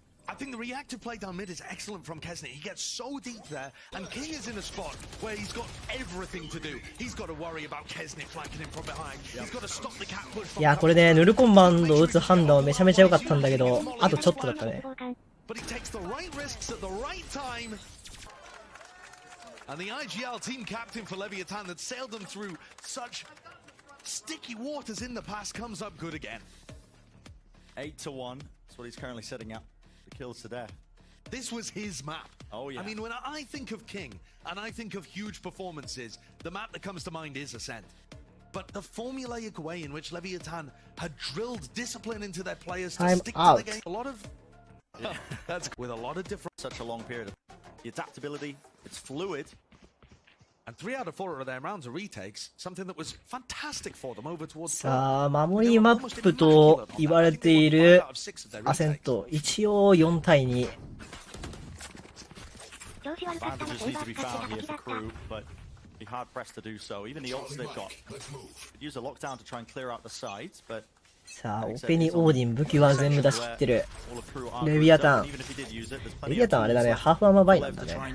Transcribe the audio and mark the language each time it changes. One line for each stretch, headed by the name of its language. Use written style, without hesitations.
English: I think the reactive play down mid is excellent from Kesnet. He gets so deep there, and King is in a spot where he's got everything to do. He's got to worry about Kesnet flanking him from behind. He's got to stop the cat push from.
Japanese: いや、これね、ヌルコンバンドを打つ判断はめちゃめちゃ良かったんだけど、あとちょっとだったね。
English: But he takes the right risks at the right time. And the IGL team captain for Leviathan that sailed them through such sticky waters in the past comes up good again. 8-1. That's what he's currently setting up. Kills to death. This was his map. Oh yeah. I mean, when I think of King and I think of huge performances, the map that comes to mind is Ascent. But the formulaic way in which Leviathan had drilled discipline into their players to stick to the game, a lot of that's with a lot of different. Such a long period. The adaptability, it's fluid. And 3 out of 4 of their rounds are retakes, something that was fantastic for them over towards.
Japanese: さあ、守りマップと言われているアセント、一応4対2。
English: Advantages need to be found here for KRU, but be hard pressed to do so. Even the ults they've got. Use a lockdown to try and clear out the sides, but
Japanese: さあ、オペにオーディン武器は全部出し切ってる。レビアタン。レビアタンあれだね、ハーフアーマーバイなんだね。